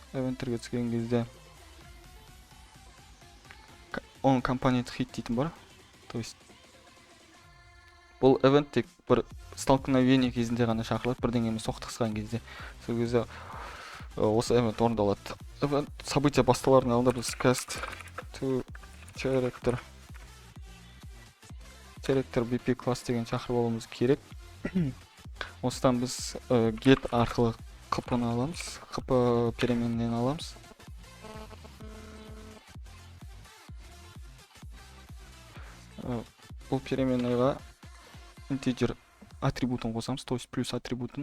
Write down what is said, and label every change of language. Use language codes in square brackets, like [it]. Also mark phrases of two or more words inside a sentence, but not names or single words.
[kk] Event'терге түскен кезде [en] on component hit [kk] дейтін бар. [ru] То есть [kk] бұл event тек бір столкновение кезінде ғана шақырылады, бірдеңемен соқтықсқан кезде. Сол кезде осы event орындалады. Event события басталардың алдында біз [en] cast to character bp [kk] класс деген шақырып алуымыз керек. Осыдан біз get арқылы хп-ны аламыз, хп переменнен аламыз. Бұл переменныйға integer атрибутын қосамыз, [ru] то есть [kk] плюс атрибутын.